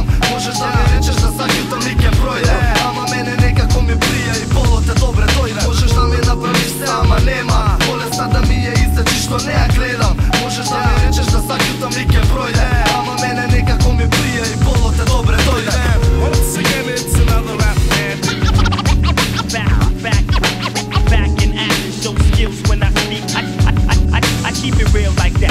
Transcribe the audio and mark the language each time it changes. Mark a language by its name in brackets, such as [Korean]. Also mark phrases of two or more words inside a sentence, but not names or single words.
[Macedonian] Можеш да ми речеш да сакјутам и ке пројде, ама мене некако ми прија и болот е добре дојде. Можеш да ми направиш се, ама нема болеста да ми ја излечиш, што не ја гледам. Можеш да ми речеш да сакјутам и ке пројде, ама мене некако ми прија и болот е добре дојде. [English] Once again, it's another rap man. Back in action, show skills when I speak. I keep it real like that.